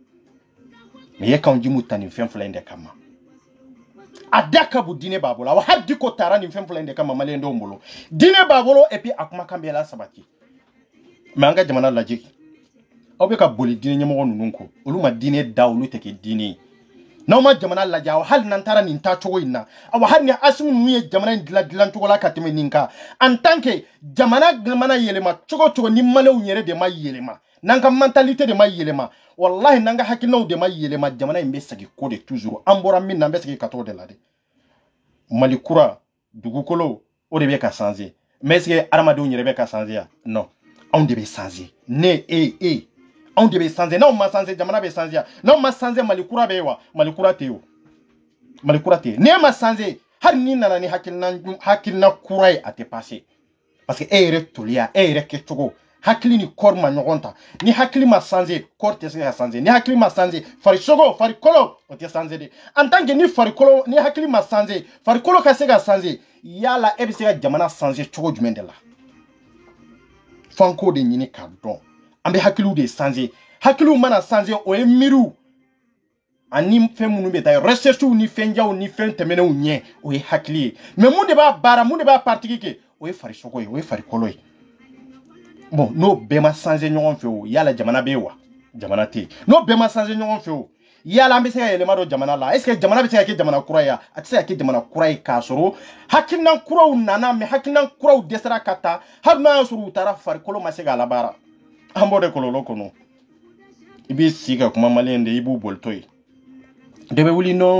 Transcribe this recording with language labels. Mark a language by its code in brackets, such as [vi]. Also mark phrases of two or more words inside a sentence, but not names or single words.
[bm] mɛ ye kanjumu ta nin fɛn fila in de kama a da ka bon diinɛ b'a bolo awa hali di ko taara nin fɛn fila in de kama maliyɛn denw bolo diinɛ b'a bolo [fr] et puis [bm] a kumakan bɛ la sabati mɛ an ka jamana lajɛ aw bɛ ka boli diinɛ ɲɛmɔgɔ ninnu kɔ olu ma diinɛ da olu tɛ kɛ diinɛ ye n'aw ma jamana lajɛ aw hali n'an taara nin taacogo in na aw hali ni Asimu ninnu ye jamana in dilan cogo la ka tɛmɛ nin kan [fr] en tant que [bm] jamana mana yɛlɛma cogo cogo ni maliyɛnw yɛrɛ de ma yɛlɛma n'an ka mentalité de ma yɛlɛma wallahi n'an ka hakilinaw de ma yɛlɛma jamana in bɛ segin ko de toujours an bɔra min na an bɛ segin ka t'o de la dɛ Mali kura dugukolo o de bɛ ka changer [fr] mais est-ce [bm] que adamadenw yɛrɛ bɛ ka changer ya non anw de bɛ changer ne anw de bɛ changer n'anw ma changer jamana bɛ changer n'anw ma changer Mali kura bɛ yen wa Mali kura tɛ yen o Mali kura tɛ yen n'e ma changer hali ni nana ni hakilina kura ye a tɛ passer [fr] parce que [bm] e yɛrɛ toliya e yɛrɛ kɛcogo hakili ni corps ma ɲɔgɔn ta ni hakili ma changer corps tɛ se ka changer ni hakili ma changer farikolo o tɛ changer de [fr] en tant que [bm] ni hakili ma changer farikolo ka se ka changer yala e bɛ se ka jamana changer cogo jumɛn de la fanko de ɲini k'a dɔn an bɛ hakiliw de changer hakiliw mana changer o ye miiriw ani fɛn minnu bɛ taa recherches ni fɛnjaw ni fɛn tɛmɛnenw ɲɛ o ye hakili ye mais mun de b'a baara mun de b'a partigi kɛ o ye farisogo ye o ye farikolo ye bon n'o bɛɛ ma changer ɲɔgɔn fɛ o yala jamana bɛ yen wa jamana tɛ yen n'o bɛɛ ma changer ɲɔgɔn fɛ o yala an bɛ se ka yɛlɛma don jamana la [fr] est-ce que [bm] jamana bɛ se ka kɛ jamana kura ye a tɛ se ka kɛ jamana kura ye k'a sɔrɔ hakilina kuraw nana mais hakilina kuraw dɛsɛra ka taa hali n'a y'a sɔrɔ u taara farikolo ma se k'a labaara an b'o de kɔlɔlɔ kɔnɔ i b'i sigi ka kuma maliyɛn de i b'u bolitɔ ye dɔ bɛ wuli nɔ